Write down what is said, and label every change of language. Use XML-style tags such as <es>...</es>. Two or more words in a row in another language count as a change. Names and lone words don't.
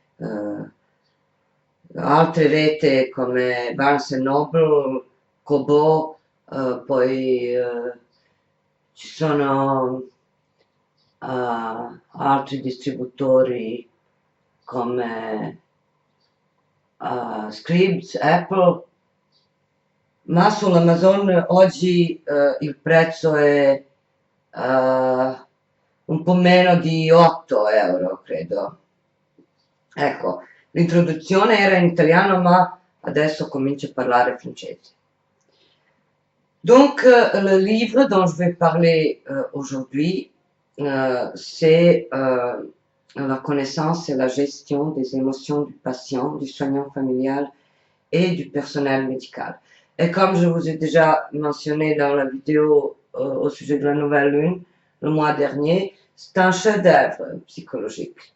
<it>altre rete come Barnes Noble, Kobo, poi ci sono altri distributori come Scribd, Apple, ma sull'Amazon oggi il prezzo è un po' meno di 8 euro, credo. Ecco, l'introduzione era in italiano, ma adesso comincio a parlare francese.</it> <fr>Donc, le livre dont je vais parler aujourd'hui, c'est la connaissance et la gestion des émotions du patient, du soignant familial et du personnel médical. Et comme je vous ai déjà mentionné dans la vidéo au sujet de la nouvelle lune le mois dernier, c'est un chef-d'œuvre psychologique.</fr>